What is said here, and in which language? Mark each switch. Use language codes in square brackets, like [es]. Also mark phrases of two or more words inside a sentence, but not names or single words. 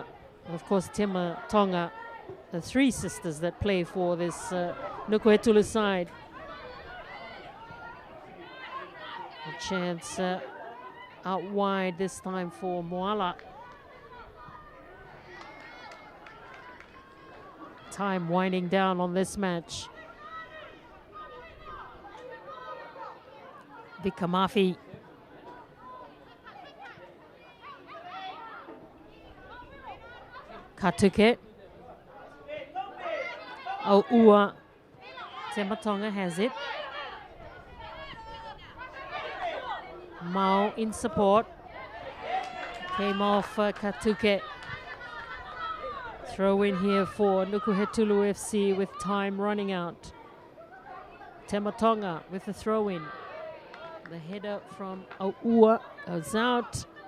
[en] And of course, Tematonga, the 3 sisters that play for this Nukuhetulu side. A chance out wide this time for Moala. Time winding down on this match. Vikamafi. Katuke. Ua. Tematonga has it. Mao in support. Came off Katuke. Throw in here for Nukuhetulu FC with time running out. Tematonga with the throw in. The header from Ua goes out.